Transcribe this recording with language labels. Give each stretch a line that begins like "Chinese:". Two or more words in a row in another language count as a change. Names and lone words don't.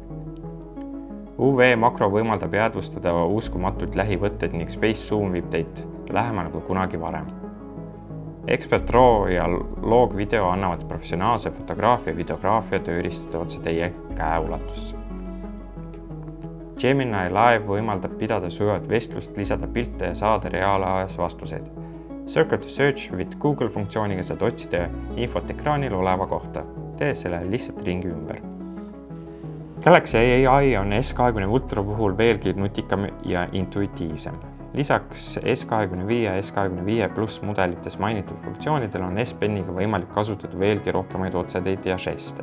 Estonian: UV makro võimaldab jäädvustada uskumatult lähivõtteid ning Space Zoom viib teid lähemale kui kunagi varem. Expert RAW ja Log video annavad professionaalse fotograafia ja videograafia tööriistade otse teie käeulatusse. Gemini Live võimaldab pidada sujuvat vestlust, lisada pilte ja saada reaalajas vastuseid. Circle to Search with Google funktsiooniga saad otsida infot ekraanil oleva kohta, tees selle lihtsalt ringi ümber. Galaxy AI on S25 Ultra puhul veelgi nutikam ja intuitiivsem. Lisaks S25 ja S25 Plus mudelites mainitud funktsioonidel on S-Peniga võimalik kasutada veelgi rohkemaid otseteid ja žeste.